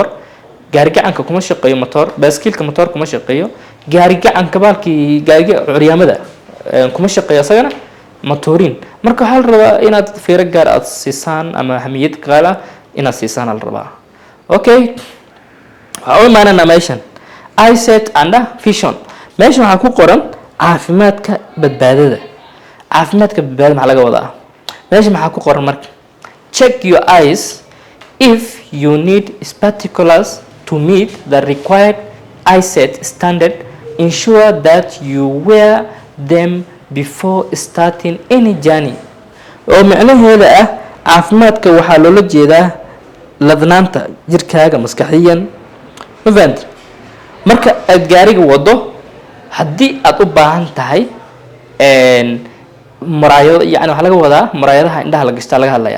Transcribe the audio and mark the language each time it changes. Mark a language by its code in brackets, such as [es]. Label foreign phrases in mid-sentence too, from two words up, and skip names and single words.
[so] gaari gacanka kuma shaqeeyo matoor, baaskiilka matoor kuma shaqeeyo. gaari gacanka baalkii gaariga curyaamada kuma shaqeeyo isagana matoorin. marka waxaa la rabaa inaad fiiro gaar aad siisaan ama ahamiyad gaala inaad siisaan la rabaa. okay, waxaa u imaanana meeshan [en] eyesight and vision. [so] meeshan waxaa ku qoran caafimaadka badbaadada. caafimaadka badbaadada maxaa laga wadaa? meesha maxaa ku qoran marka [en] check your eyes if you need spectacles to meet the required eyesight standard. Ensure that you wear them before starting any journey. [so] oo macnaheeda ah caafimaadka waxaa loola jeedaa ladnaanta jirkaaga maskaxiyan. ma fahamtid? marka aad gaariga wado haddii aad u baahan tahay muraayado, yani waxaa laga wadaa muraayadaha indhaha la gashtaa laga hadlayaa.